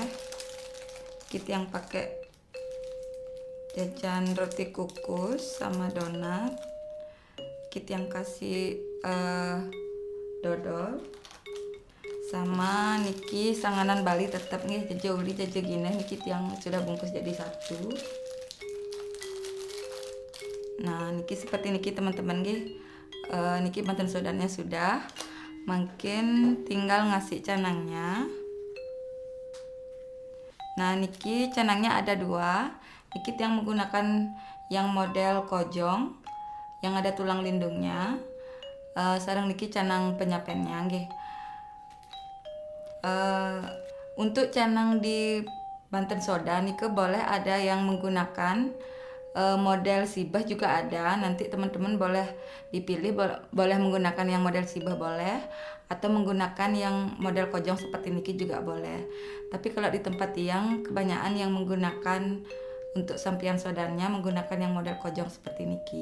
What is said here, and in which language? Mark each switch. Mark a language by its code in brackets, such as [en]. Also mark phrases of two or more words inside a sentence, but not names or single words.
[id] Kita yang pakai jajan roti kukus sama donat. Kita yang kasih dodol sama niki sanganan Bali tetap nih jejoli jeje gini niki yang sudah bungkus jadi satu. Nah niki seperti niki teman-teman niki Banten sodannya sudah, makin tinggal ngasih canangnya. Nah niki canangnya ada 2. Niki yang menggunakan yang model kojong yang ada tulang lindungnya. [ban] Sareng niki canang penyapennya nggih. [id] Untuk canang di Banten soda niki boleh ada yang menggunakan model sibah juga ada. Nanti teman-teman boleh dipilih, boleh menggunakan yang model sibah boleh atau menggunakan yang model kojong seperti niki juga boleh. Tapi kalau di tempat Tiang kebanyakan yang menggunakan untuk sampian sodannya menggunakan yang model kojong seperti niki.